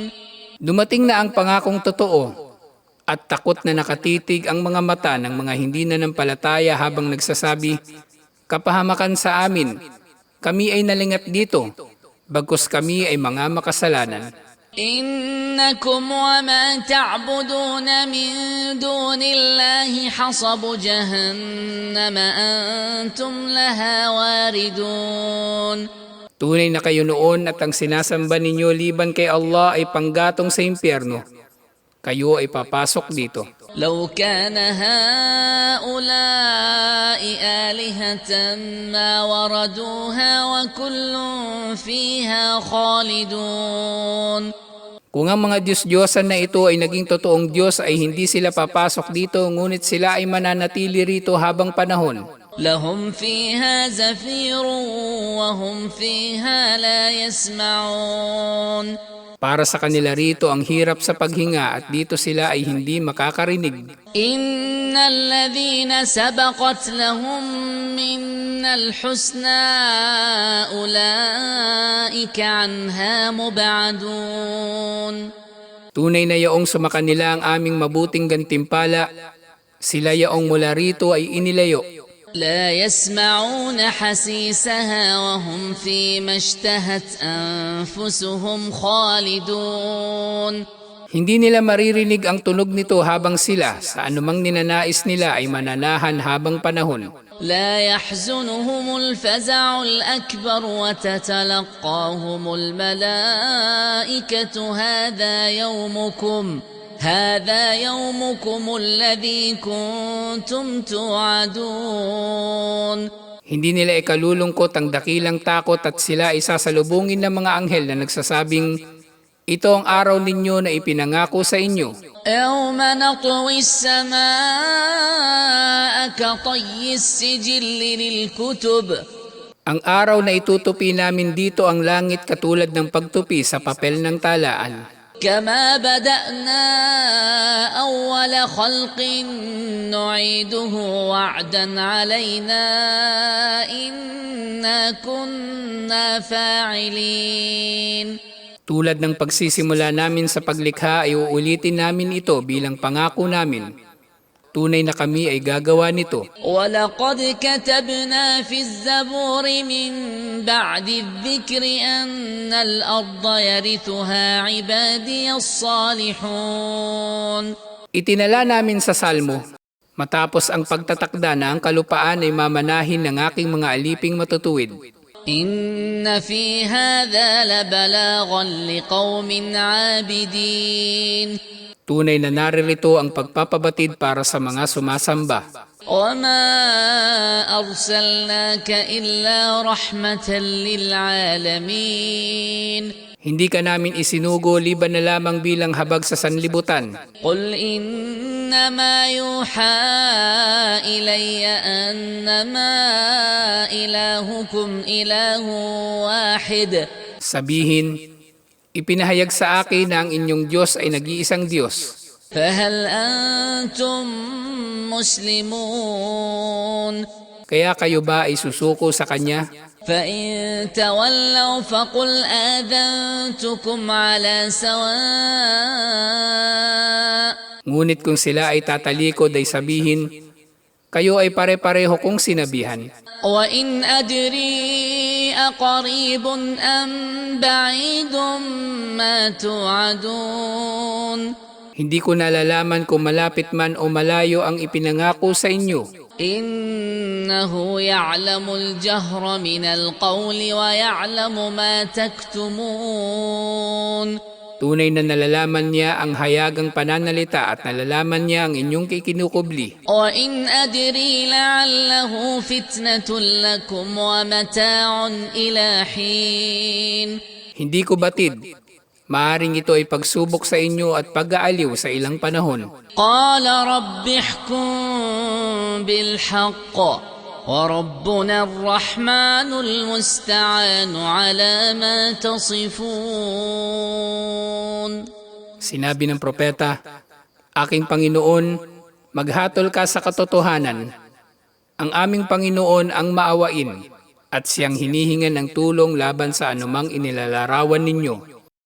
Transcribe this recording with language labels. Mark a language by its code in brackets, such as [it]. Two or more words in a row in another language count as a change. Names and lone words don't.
[tl] Dumating na ang pangakong totoo at takot na nakatitig ang mga mata ng mga hindi nanampalataya habang nagsasabi, kapahamakan sa amin, kami ay nalingat dito, bagkus kami ay mga makasalanan. [ar] إنكم وما تعبدون من دون الله حصب جهنم أنتم لها واردون. [tl] Tunay na kayo noon at ang sinasamba ninyo liban kay Allah ay panggatong sa impyerno. Kayo ay papasok dito. [ar] لو كان هؤلاء آلهة ما وردوها وكل فيها خالدون. [tl] Kung ang mga Diyos-Diyosan na ito ay naging totoong Diyos ay hindi sila papasok dito ngunit sila ay mananatili rito habang panahon. [ar] لهم فيها زفير وهم فيها لا يسمعون. [tl] Para sa kanila rito ang hirap sa paghinga at dito sila ay hindi makakarinig. [ar] إن الذين سبقت لهم منا الحسنى أولئك عنها مبعدون. [tl] Tunay na yaong sumakanila ang aming mabuting gantimpala, sila yaong mula rito ay inilayo. [ar] لا يسمعون حسيسها وهم فيما اشتهت أنفسهم خالدون. [tl] Hindi nila maririnig ang tunog nito habang sila sa anumang ninanais nila ay mananahan habang panahon. [ar] لا يحزنهم الفزع الأكبر وتتلقاهم الملائكة هذا يومكم الذي كنتم توعدون. [tl] Hindi nila ikalulungkot ang dakilang takot at sila ay sasalubungin ng mga anghel na nagsasabing, ito ang araw ninyo na ipinangako sa inyo. [ar] يوم نطوي السماء كطي السجل للكتب. [tl] Ang araw na itutupi namin dito ang langit katulad ng pagtupi sa papel ng talaan. [ar] كما بدأنا أول خلق نعيده وعدا علينا إنا كنا فاعلين. [tl] Tulad ng pagsisimula namin sa paglikha ay uulitin namin ito bilang pangako namin. Tunay na kami ay gagawa nito. [ar] وَلَقَدْ كَتَبْنَا فِي الزَّبُورِ مِنْ بَعْدِ الذِّكْرِ أَنَّ الْأَرْضَ يَرِثُهَا عِبَادِيَ الصَّالِحُونَ. [tl] Itinala namin sa Salmo, matapos ang pagtatakda na ang kalupaan ay mamanahin ng aking mga aliping matutuwid. [ar] إِنَّ فِي هَذَا لَبَلَاغًا لِقَوْمٍ عَابِدِينَ. [tl] Tunay na naririto ang pagpapabatid para sa mga sumasamba. [ar] وَمَا أَرْسَلْنَاكَ إِلَّا رَحْمَةً لِلْعَالَمِينَ. [tl] Hindi ka namin isinugo liban na lamang bilang habag sa sanlibutan. [ar] قُلْ إِنَّمَا يُوحَى إِلَيَّ أَنَّمَا إِلَٰهُكُمْ إِلَٰهٌ وَاحِدٌ. [tl] Sabihin, ipinahayag sa akin na ang inyong Diyos ay nag-iisang Diyos. [ar] فَهَلْ أَنْتُمْ مُسْلِمُونَ. [tl] Kaya kayo ba ay susuko sa Kanya? [ar] فَإِن تَوَلَّوْا فَقُلْ آذَنْتُكُمْ عَلَى سَوَاءٍ. [tl] Ngunit kung sila ay tatalikod ay sabihin, kayo ay pare-pareho kong sinabihan. [ar] وَإِنْ أَدْرِي أَقَرِيبٌ أَمْ بَعِيدٌ مَا تُوعَدُونَ. [tl] Hindi ko nalalaman kung malapit man o malayo ang ipinangako sa inyo. [ar] إِنَّهُ يَعْلَمُ الْجَهْرَ مِنَ الْقَوْلِ وَيَعْلَمُ مَا تَكْتُمُونَ. [tl] Tunay na nalalaman niya ang hayagang pananalita at nalalaman niya ang inyong kikinukubli. [ar] وَإِنْ أَدْرِي لَعَلَّهُ فِتْنَةٌ لَكُمْ وَمَتَاعٌ إِلَى حِينٍ. [tl] Hindi ko batid. Maaring ito ay pagsubok sa inyo at pag-aaliw sa ilang panahon. [ar] قَالَ رَبِّ احْكُم بِالْحَقِّ وَرَبُّنَا الرَّحْمَنُ الْمُسْتَعَانُ عَلَى مَا تَصِفُونَ. [tl] Sinabi ng propeta, aking Panginoon, maghatol ka sa katotohanan. Ang aming Panginoon ang maawain at siyang hinihingan ng tulong laban sa anumang inilalarawan ninyo.